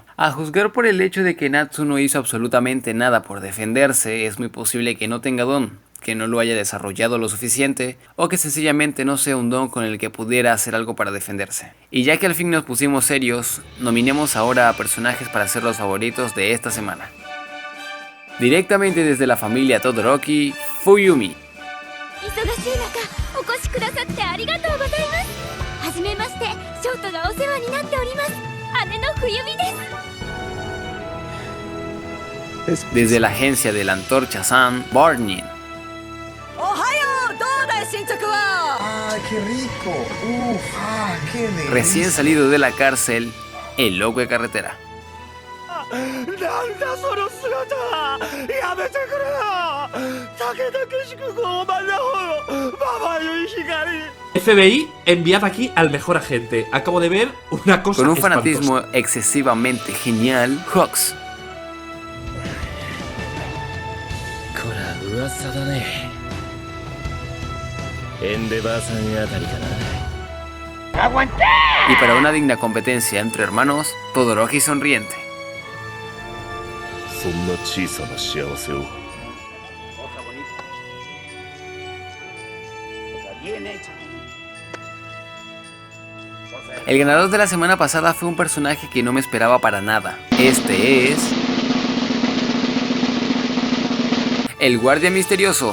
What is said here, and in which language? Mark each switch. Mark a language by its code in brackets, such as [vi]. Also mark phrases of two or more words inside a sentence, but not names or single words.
[es] A juzgar por el hecho de que Natsu no hizo absolutamente nada por defenderse, es muy posible que no tenga don, que no lo haya desarrollado lo suficiente o que sencillamente no sea un don con el que pudiera hacer algo para defenderse. Y ya que al fin nos pusimos serios, nominemos ahora a personajes para ser los favoritos de esta semana. Directamente desde la familia Todoroki, Fuyumi. [ja] 忙しい中お越しくださってありがとうございますはじめましてショートがお世話になっております姉の冬美です [es] Desde la agencia de la Antorcha San, Barney. Recién salido de la cárcel, el loco de carretera. FBI, enviad aquí al mejor agente. Acabo de ver una cosa Con un espantosa. fanatismo excesivamente genial, Hawks. [ja] こら噂だね。エンデバーさんあたりかな。 [es] Y para una digna competencia entre hermanos, Todoroki sonriente. [ja] そんな小さな幸せを [es] El ganador de la semana pasada fue un personaje que no me esperaba para nada. Este es... el guardia misterioso.